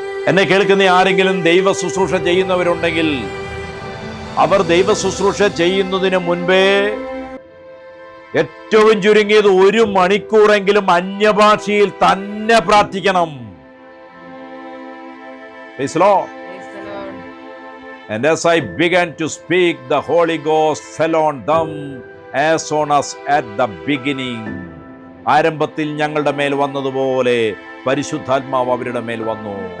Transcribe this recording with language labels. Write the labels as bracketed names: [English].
[Malayalam] എന്നെ കേൾക്കുന്ന ആരെങ്കിലും ദൈവ ശുശ്രൂഷ ചെയ്യുന്നവരുണ്ടെങ്കിൽ അവർ ദൈവ ശുശ്രൂഷ ചെയ്യുന്നതിന് മുൻപേ ഏറ്റവും ചുരുങ്ങിയത് 1 മണിക്കൂറെങ്കിലും അന്യഭാഷയിൽ തന്നെ പ്രാർത്ഥിക്കണം. [English] Praise the Lord. And as I began to speak, the Holy Ghost fell on them as on us at the beginning. [Malayalam] ആരംഭത്തിൽ ഞങ്ങളുടെ മേൽ വന്നതുപോലെ പരിശുദ്ധാത്മാവ് അവരുടെ മേൽ വന്നു.